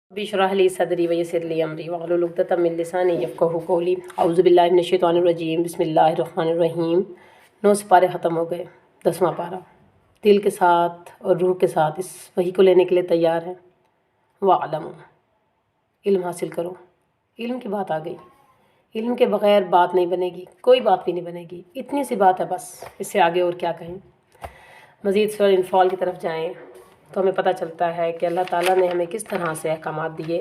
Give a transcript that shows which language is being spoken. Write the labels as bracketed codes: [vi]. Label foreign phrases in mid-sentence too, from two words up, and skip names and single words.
[ar] بشرح لي صدري ويسر لي أمري واحلل عقدة من لساني يفقهوا قولي. أعوذ بالله من الشيطان الرجيم۔ بسم الله الرحمن الرحيم. [ur] 9 سپارے ختم ہو گئے، 10واں پارہ۔ دل کے ساتھ اور روح کے ساتھ اس وحی کو لینے کے لیے تیار ہیں. واعلموا، علم حاصل کرو. علم کی بات آ گئی. علم کے بغیر بات نہیں بنے گی، کوئی بات بھی نہیں بنے گی. اتنی سی بات ہے بس، اس سے آگے اور کیا کہیں۔ مزید سورہ انفال کی طرف جائیں تو ہمیں پتہ چلتا ہے کہ اللہ تعالیٰ نے ہمیں کس طرح سے احکامات دیے.